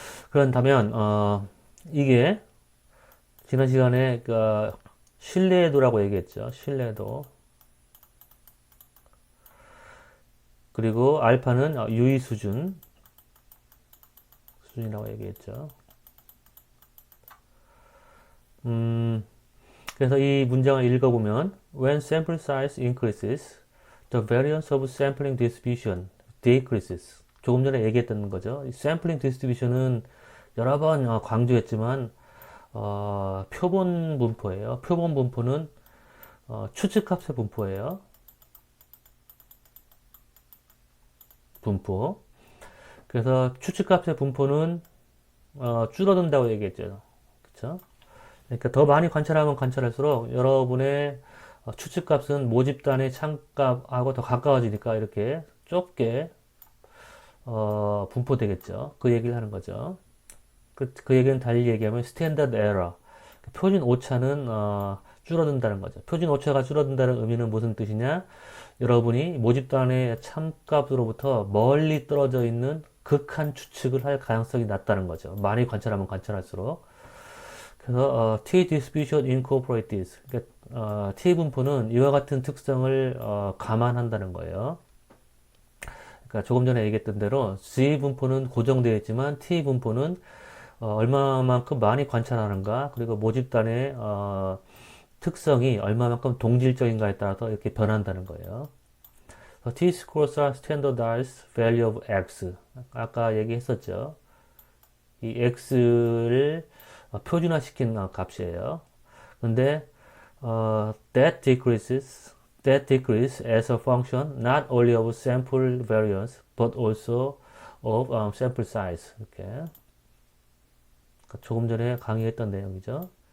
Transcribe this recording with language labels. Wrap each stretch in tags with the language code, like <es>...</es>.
<ko>그렇다면 이게 지난 시간에 그 신뢰도라고 얘기했죠. 신뢰도. 그리고 알파는 유의 수준이라고 얘기했죠. 그래서 이 문장을 읽어보면</ko> <en>When sample size increases, the variance of sampling distribution decreases.</en> <ko>조금 전에 얘기했던 거죠. 이 sampling distribution은 여러 번 강조했지만 표본 분포예요. 표본 분포는 추측값의 분포예요. 분포. 그래서 추측값의 분포는 줄어든다고 얘기했죠. 그쵸? 그러니까 더 많이 관찰하면 관찰할수록 여러분의 추측값은 모집단의 참값하고 더 가까워지니까 이렇게 좁게 분포되겠죠. 그 얘기를 하는 거죠. 그 얘기는 달리 얘기하면 스탠다드 에러, 표준 오차는 줄어든다는 거죠. 표준 오차가 줄어든다는 의미는 무슨 뜻이냐? 여러분이 모집단의 참값으로부터 멀리 떨어져 있는 극한 추측을 할 가능성이 낮다는 거죠. 많이 관찰하면 관찰할수록. 그래서</ko> <en>T distribution incorporates.</en> <ko>그러니까, T 분포는 이와 같은 특성을 감안한다는 거예요. 그러니까 조금 전에 얘기했던 대로 G 분포는 고정되어 있지만 T 분포는 얼마만큼 많이 관찰하는가, 그리고 모집단의 특성이 얼마만큼 동질적인가에 따라서 이렇게 변한다는 거예요.</ko> <en>T-scores are standardized value of X.</en> <ko>아까 얘기했었죠. 이 X를 표준화시킨 값이에요. 근데</ko> <en>that decrease as a function not only of sample variance but also of sample size.</en> <ko>이렇게 조금 전에 강의했던 내용이죠.</ko>